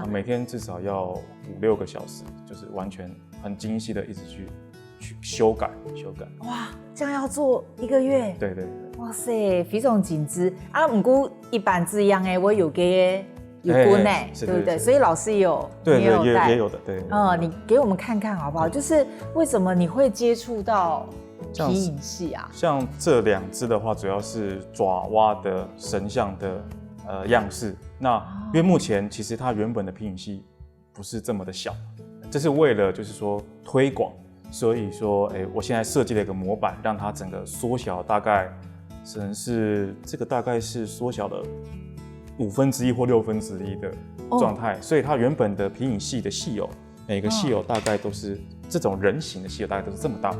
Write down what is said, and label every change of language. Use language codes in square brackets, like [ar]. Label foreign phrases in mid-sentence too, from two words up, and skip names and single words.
[zh] 每天至少要5-6個小時，就是完全很精細的一直去修改。哇，這樣要做1個月？對。哇塞，非常精緻啊！不過一般字樣我有給有關對不對？所以老師也有也有的，對。你給我們看看好不好？就是為什麼你會接觸到皮影戲啊？像這2隻的話，主要是爪哇的神像的樣式。那因為目前其實它原本的皮影戲不是这么的小，这是为了就是说推广，所以说我现在设计了一个模板，让它整个缩小大概可能是这个大概是缩小了1/5或1/6的状态，所以它原本的皮影戏的戏偶，每个戏偶大概都是这种人形的戏偶，大概都是这么大的。